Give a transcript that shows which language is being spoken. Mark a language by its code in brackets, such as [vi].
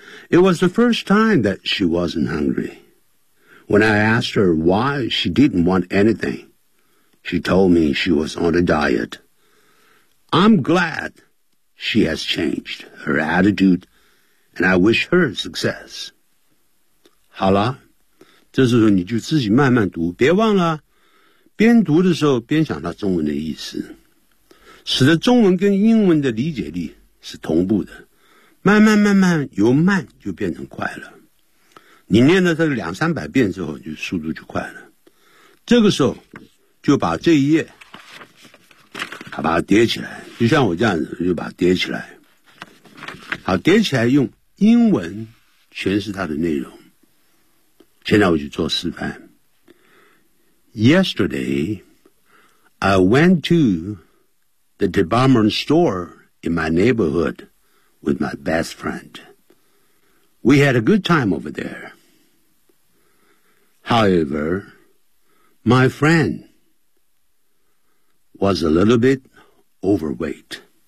[en] It was the first time that she wasn't hungry. When I asked her why she didn't want anything, she told me she was on a diet. I'm glad she has changed her attitude, and I wish her success. [zh] 好了，这时候你就自己慢慢读，别忘了边读的时候边想到中文的意思，使得中文跟英文的理解力是同步的，慢慢慢慢由慢就变成快了。你念了这两三百遍之后，就速度就快了。这个时候就把这一页把它叠起来，就像我这样子，就把它叠起来。好，叠起来用英文诠释它的内容。现在我去做示范。 [en] Yesterday, I went to the department store in my neighborhood with my best friend. We had a good time over there. However, my friend was a little bit overweight.